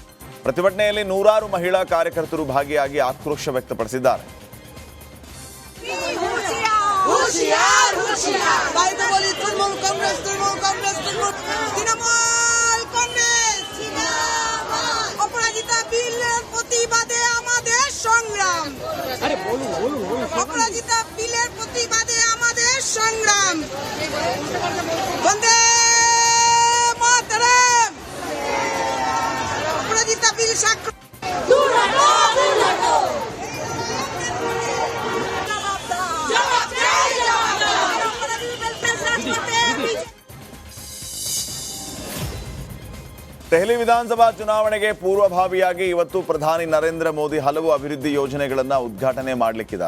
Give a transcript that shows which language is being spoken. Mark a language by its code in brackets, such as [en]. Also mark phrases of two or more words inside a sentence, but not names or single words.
[kn] ಪ್ರತಿಭಟನೆಯಲ್ಲಿ ನೂರಾರು ಮಹಿಳಾ ಕಾರ್ಯಕರ್ತರು ಭಾಗಿಯಾಗಿ ಆಕ್ರೋಶ ವ್ಯಕ್ತಪಡಿಸಿದ್ದಾರೆ. [bn] হুঁশিয়ার হুঁশিয়ার বাইরে বলি তৃণমূল কংগ্রেস তৃণমূল কংগ্রেস তৃণমূল তৃণমূল কংগ্রেস অপরাজিতা বিলের প্রতিবাদে আমাদের সংগ্রাম অপরাজিতা বিলের প্রতিবাদে আমাদের সংগ্রাম বন্দে মাতরম অপরাজিতা বিল স্বাক্ষর [kn] ದೆಹಲಿ ವಿಧಾನಸಭಾ ಚುನಾವಣೆಗೆ ಪೂರ್ವಭಾವಿಯಾಗಿ ಇವತ್ತು ಪ್ರಧಾನಿ ನರೇಂದ್ರ ಮೋದಿ ಹಲವು ಅಭಿವೃದ್ಧಿ ಯೋಜನೆಗಳನ್ನು ಉದ್ಘಾಟನೆ ಮಾಡಲಿಕ್ಕಿದ್ದಾರೆ.